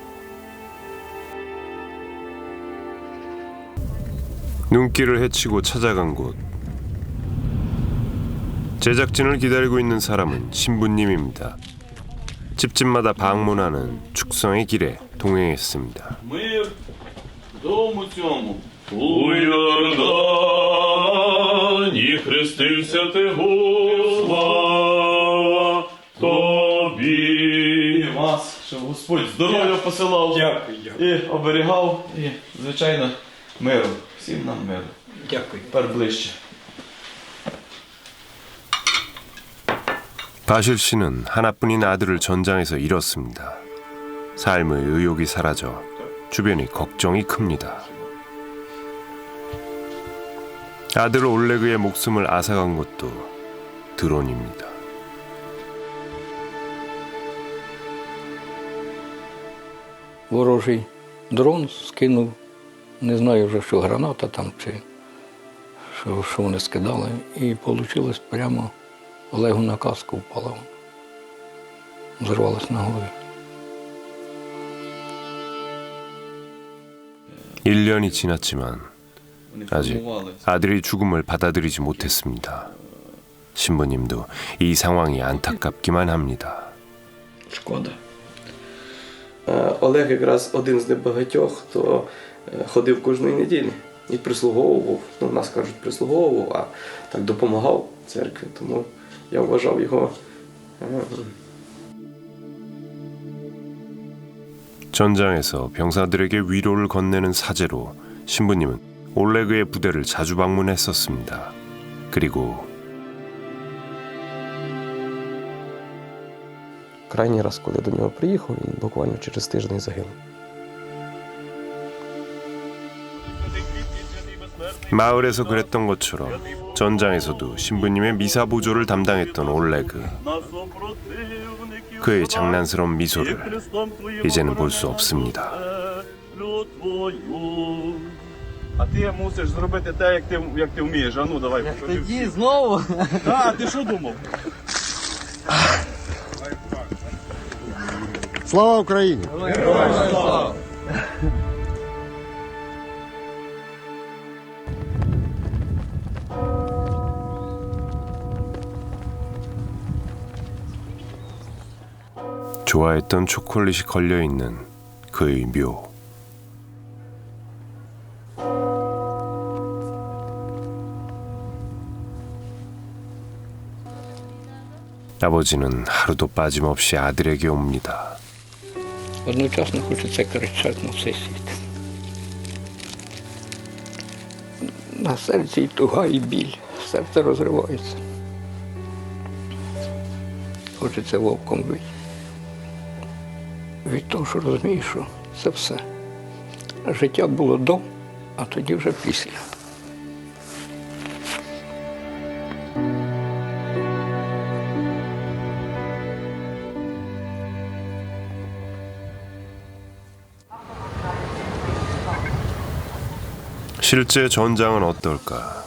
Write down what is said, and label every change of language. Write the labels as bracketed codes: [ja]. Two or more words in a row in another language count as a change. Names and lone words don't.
[ko] 눈길을 헤치고 찾아간 곳. 제작진을 기다리고 있는 사람은 신부님입니다. 집집마다 방문하는 축성의 길에 동행했습니다. [uk] Мир дому цьому у Йордані хрестився ти, слава тобі. Вас, щоб Господь здоров'я посилав і оберігав, і, звичайно, миру. Всім нам миру. Дякую. Тепер ближче. [ko] 바실 씨는 하나뿐인 아들을 전장에서 잃었습니다. 삶의 의욕이 사라져 주변이 걱정이 큽니다. 아들 올레그의 목숨을 앗아간 것도 드론입니다. [uk] Ворожий дрон скинув, не знаю вже, що граната там чи що вони скидали, і вийшло прямо Олегу на каску впала. Зірвалась на голові. [ko] 1년이 지났지만 아직 아들의 죽음을 받아들이지 못했습니다. 신부님도 이 상황이 안타깝기만 합니다. [uk] Шкода. Олег якраз один з небагатьох, хто ходив кожної неділі і прислуговував, ну, нас кажуть, прислуговував, а так допомагав церкві, тому я вважав його. [ko] 전장에서 병사들에게 위로를 건네는 사제로 신부님은 올레그의 부대를 자주 방문했었습니다. 그리고 [uk] Крайній раз, коли до нього приїхав, він буквально через тиждень загинув. [ko] 마을에서 그랬던 것처럼 전장에서도 신부님의 미사 보조를 담당했던 올레그. 그의 장난스러운 미소를 이제는 볼 수 없습니다. [uk] А ти мусиш зробити те, як ти вмієш. А ну, давай. Тоді знову? А ти що думав? Слава Україні! [ko] 좋아했던 초콜릿이 걸려있는 그의 묘. 아버지는 하루도 빠짐없이 아들에게 옵니다. [uk] Одночасно хочеться кричати на все світ. На серці і туга, і біль. Серце розривається. Хочеться вовком бити. Від того, що розумієш, що це все. Життя було до, а тоді вже після. [ko] 실제 전장은 어떨까?